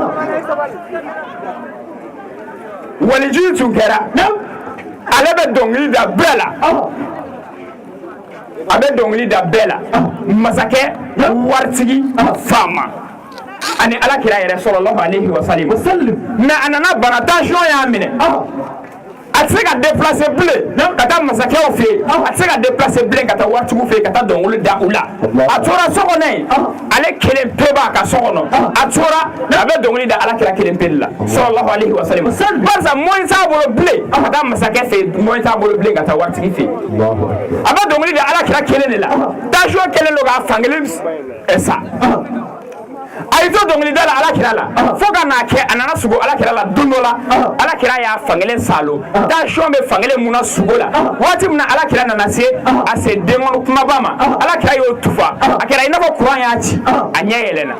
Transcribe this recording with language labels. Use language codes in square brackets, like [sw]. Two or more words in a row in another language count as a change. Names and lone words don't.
[bm] waliju tun kɛra ale bɛ dɔnkili da bɛɛ la a bɛ dɔnkili da bɛɛ la masakɛ waritigi faama ani alakira yɛrɛ [ar] صلى الله عليه وسلم [bm] mais a nana bana tension y'a minɛ a tɛ se ka déplacer bilen ka taa masakɛw fɛ yen a tɛ se ka déplacer bilen ka taa waritigiw fɛ yen ka taa dɔnkili da u la a tora so kɔnɔ yen ale kelen pe b'a ka so kɔnɔ a tora a bɛ dɔnkili da alakira kelen pe de la [ar] صلى الله عليه وسلم [bm] barisa moyen t'a bolo bilen ka taa masakɛ fɛ yen moyen t'a bolo bilen ka taa waritigi fɛ yen a bɛ dɔnkili da alakira kelen de la tension kelen don k'a fankelen sa a y'i to dɔnkilida la alakira la fo ka n'a kɛ a nana sugo alakira la don dɔ la alakira y'a fankelen salo tension bɛ fankelen mun na sugo la waati min na alakira nana se a se denkɔni kumaba ma alakira y'o tufa a kɛra i n'a fɔ courant y'a ci a ɲɛ